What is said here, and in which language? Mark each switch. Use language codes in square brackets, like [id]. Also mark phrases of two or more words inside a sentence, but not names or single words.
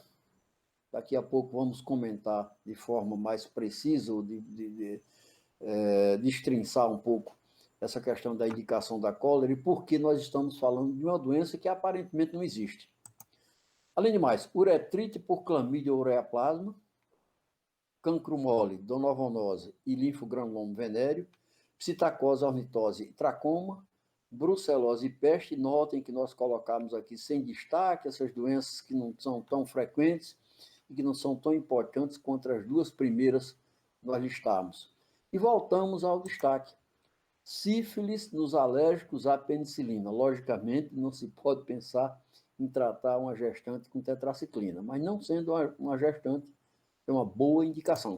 [pt] Daqui a pouco vamos comentar de forma mais precisa, ou destrinçar um pouco essa questão da indicação da cólera e por que nós estamos falando de uma doença que aparentemente não existe. Além de mais, uretrite por clamídia ou ureaplasma, cancro mole, donovonose e linfogranuloma venéreo, psitacose, ornitose e tracoma, brucelose e peste. Notem que nós colocamos aqui sem destaque essas doenças que não são tão frequentes e que não são tão importantes quanto as duas primeiras nós listamos. E voltamos ao destaque. Sífilis nos alérgicos à penicilina. Logicamente, não se pode pensar em tratar uma gestante com tetraciclina, mas não sendo uma gestante, é uma boa indicação.